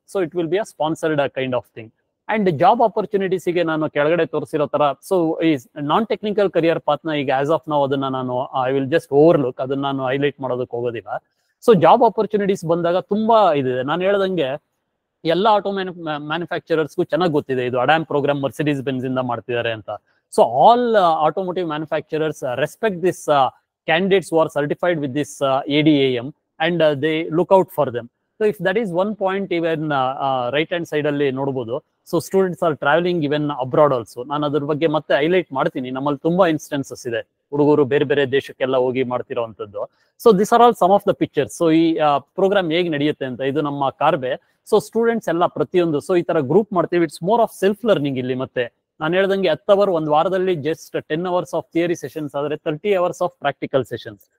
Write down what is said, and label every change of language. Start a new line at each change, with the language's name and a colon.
English: So it will be a sponsored kind of thing.
Kannada: And job ಆಪರ್ಚುನಿಟೀಸ್ಗೆ ನಾನು ಕೆಳಗಡೆ ತೋರಿಸಿರೋ ತರ, so ಈ ನಾನ್ ಟೆಕ್ನಿಕಲ್ ಕರಿಯರ್ ಪಾತ್ನ ಈಗ ಆಸ್ ಆಫ್ ನಾವು ಅದನ್ನ ನಾನು
English: I will just overlook,
Kannada: ಅದನ್ನ ನಾನು ಹೈಲೈಟ್ ಮಾಡೋದಕ್ಕೆ ಹೋಗೋದಿಲ್ಲ. ಸೊ ಜಾಬ್ ಆಪರ್ಚುನಿಟೀಸ್ ಬಂದಾಗ ತುಂಬಾ ಇದೆ. ನಾನು ಹೇಳ್ದಂಗೆ ಎಲ್ಲ ಆಟೋ ಮ್ಯಾನುಫ್ಯಾಕ್ಚರರ್ಸ್ಗೂ ಚೆನ್ನಾಗಿ ಗೊತ್ತಿದೆ ಇದು ಅಡಾಮ್ ಪ್ರೋಗ್ರಾಮ್ ಮರ್ಸಿಡೀಸ್ ಬೆನ್ಸ್ ಇಂದ ಮಾಡ್ತಿದ್ದಾರೆ ಅಂತ.
English: So all automotive manufacturers respect this candidates who are certified with this ADAM and they look out for them. So if that is one point, even right hand side
Kannada: alli nodabodu.
English: So students are traveling even abroad also.
Kannada: ನಾನು ಅದ್ರ ಬಗ್ಗೆ ಮತ್ತೆ highlight ಮಾಡ್ತೀನಿ. ನಮ್ಮಲ್ಲಿ ತುಂಬಾ instances ಇದೆ, ಹುಡುಗರು ಬೇರೆ ಬೇರೆ ದೇಶಕ್ಕೆಲ್ಲ ಹೋಗಿ ಮಾಡ್ತಿರೋವಂಥದ್ದು.
English: So this are all some of the pictures.
Kannada: So ಈ ಪ್ರೋಗ್ರಾಮ್ ಹೇಗೆ ನಡೆಯುತ್ತೆ ಅಂತ, ಇದು ನಮ್ಮ ಕಾರ್ಬೆ. ಸೊ ಸ್ಟೂಡೆಂಟ್ಸ್ ಎಲ್ಲ ಪ್ರತಿಯೊಂದು, ಸೊ ಈ ತರ ಗ್ರೂಪ್ ಮಾಡ್ತೀವಿ.
English: it's more of self learning
Kannada: ಇಲ್ಲಿ. ಮತ್ತೆ ನಾನು ಹೇಳ್ದಂಗೆ 10 ಅವರ್ ಒಂದು ವಾರದಲ್ಲಿ just 10 hours of theory sessions ಆದ್ರೆ 30 ಅವರ್ಸ್ ಆಫ್ ಪ್ರಾಕ್ಟಿಕಲ್ ಸೆಷನ್ಸ್.